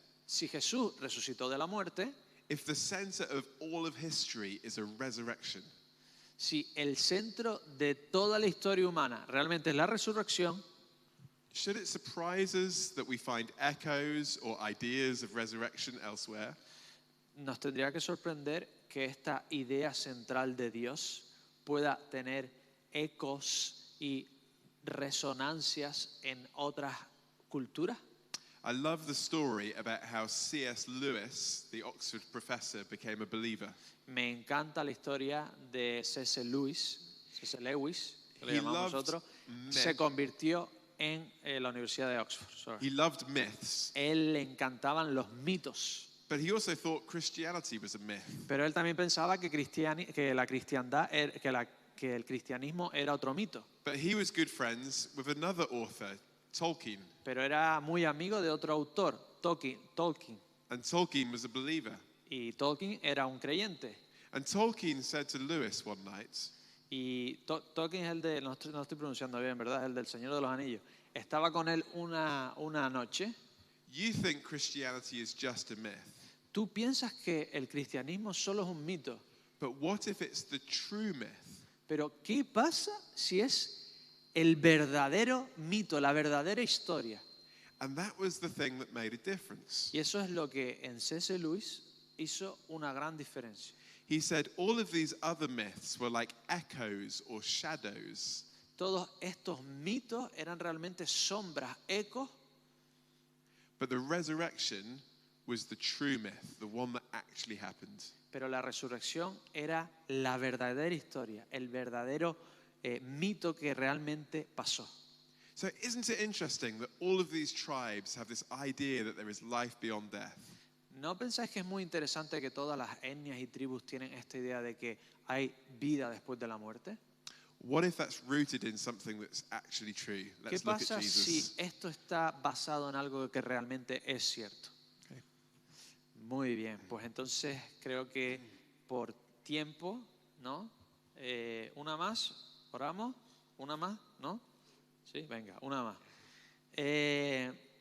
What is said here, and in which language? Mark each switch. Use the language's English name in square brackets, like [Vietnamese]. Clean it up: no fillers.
[Spanish] Si Jesús resucitó de la muerte, [English] if the center of all of history is a resurrection, [Spanish] si el centro de toda la historia humana realmente es la resurrección, [English] should it surprise us that we find echoes or ideas of resurrection elsewhere? [Spanish] nos tendría que sorprender que esta idea central de Dios pueda tener ecos y resonancias en otras culturas. [English] I love the story about how C.S. Lewis, the Oxford professor, became a believer. [Spanish] Me encanta la historia de C.S. Lewis, que le [English] He [Spanish] llamamos [English] loved [Spanish] nosotros, [English] myth. [Spanish] se convirtió en la Universidad de Oxford. [English] Sorry. He loved myths, [Spanish] Él le encantaban los mitos, [English] but he also thought Christianity was a myth. [Spanish] pero él también pensaba que, la cristiandad, que el cristianismo era otro mito. [English] But he was good friends with another author, Tolkien, [Spanish] Pero era muy amigo de otro autor, Tolkien. [English] and Tolkien was a believer. [Spanish] Y Tolkien era un creyente. [English] And Tolkien said to Lewis one night, [Spanish] Y Tolkien es el de, no estoy pronunciando bien, ¿verdad? El del Señor de los Anillos. Estaba con él una noche. [English] "You think Christianity is just a myth, [Spanish] Tú piensas que el cristianismo solo es un mito. [English] but what if it's the true myth?" [Spanish] Pero ¿qué pasa si es el verdadero mito, la verdadera historia? [English] And that was the thing that made a difference. [Spanish] Y eso es lo que en C.S. Lewis hizo una gran diferencia. [English] He said all of these other myths were like echoes or shadows, [Spanish] Todos estos mitos eran realmente sombras, ecos, [English] but the resurrection was the true myth, the one that actually happened. [Spanish] pero la resurrección era la verdadera historia, el verdadero mito que realmente pasó. [English] So isn't it interesting that all of these tribes have this idea that there is life beyond death? [Spanish] ¿No pensáis que es muy interesante que todas las etnias y tribus tienen esta idea de que hay vida después de la muerte? [English] What if that's rooted in something that's actually true? [Spanish] ¿Qué [English] Let's look at [Spanish] pasa si [English] Jesus. [Spanish] esto está basado en algo que realmente es cierto? [English] Okay. [Spanish] Muy bien, pues entonces creo que por tiempo, ¿no? Una más, oramos, una más, ¿no? Sí, venga, una más.